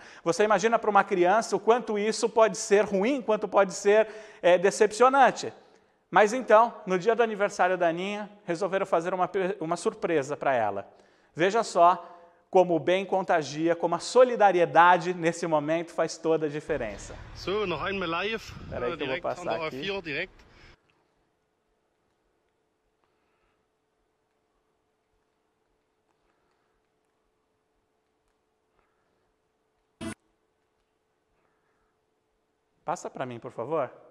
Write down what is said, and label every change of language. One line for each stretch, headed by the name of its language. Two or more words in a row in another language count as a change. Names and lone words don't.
Portuguese: Você imagina para uma criança o quanto isso pode ser ruim, quanto pode ser decepcionante. Mas então, no dia do aniversário da Aninha, resolveram fazer uma surpresa para ela. Veja só como o bem contagia, como a solidariedade nesse momento faz toda a diferença.
German: So, noch einmal live,
Portuguese: Peraí que eu vou
German: direkt an
Portuguese: passar
German: der
Portuguese: aqui.
German: A4, direkt.
Portuguese: Passa para mim, por favor.